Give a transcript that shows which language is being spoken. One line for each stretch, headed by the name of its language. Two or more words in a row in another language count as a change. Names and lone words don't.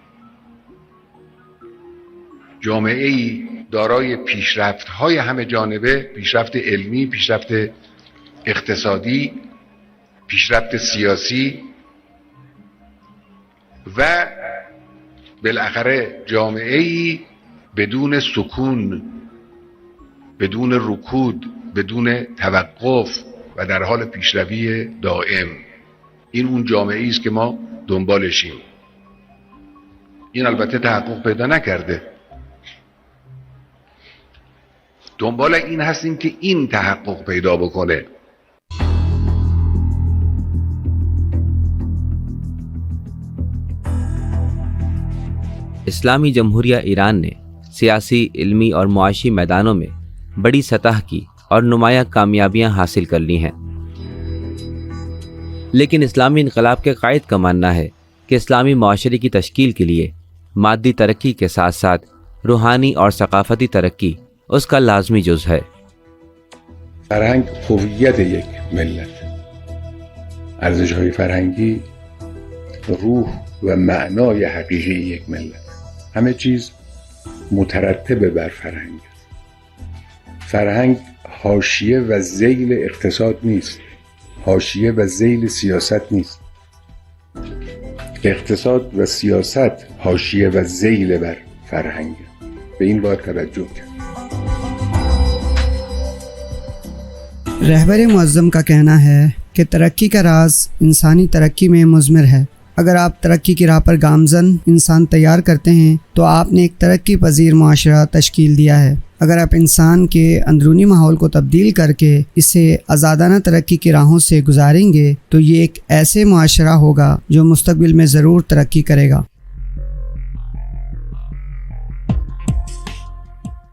Persian: جامعه‌ای دارای پیشرفت‌های همه جانبه، پیشرفت علمی، پیشرفت اقتصادی، پیشرفت سیاسی و بالاخره جامعه‌ای بدون سکون، بدون رکود، بدون توقف و در حال پیشروی دائم. این اون جامعه‌ای است که ما دنبالشیم. این البته تحقق پیدا نکرده. دنبال این هستیم که این تحقق پیدا بکنه.
Urdu: اسلامی جمہوریہ ایران نے سیاسی، علمی اور معاشی میدانوں میں بڑی سطح کی اور نمایاں کامیابیاں حاصل کر لی ہیں، لیکن اسلامی انقلاب کے قائد کا ماننا ہے کہ اسلامی معاشرے کی تشکیل کے لیے مادی ترقی کے ساتھ ساتھ روحانی اور ثقافتی ترقی اس کا لازمی جز ہے.
Persian: فرهنگ هویت یک ملت، ارزش‌های فرهنگی روح و معنای حقیقی یک ملت. همه چیز مترتب بر فرهنگ. فرهنگ حاشیه و ذیل اقتصاد نیست، حاشیه و ذیل سیاست نیست. اقتصاد و سیاست حاشیه و ذیل بر فرهنگ. به این باید توجه کرد.
Urdu: رہبر معظم کا کہنا ہے کہ ترقی کا راز انسانی ترقی میں مضمر ہے۔ اگر آپ ترقی کی راہ پر گامزن انسان تیار کرتے ہیں تو آپ نے ایک ترقی پذیر معاشرہ تشکیل دیا ہے۔ اگر آپ انسان کے اندرونی ماحول کو تبدیل کر کے اسے آزادانہ ترقی کی راہوں سے گزاریں گے تو یہ ایک ایسے معاشرہ ہوگا جو مستقبل میں ضرور ترقی کرے گا۔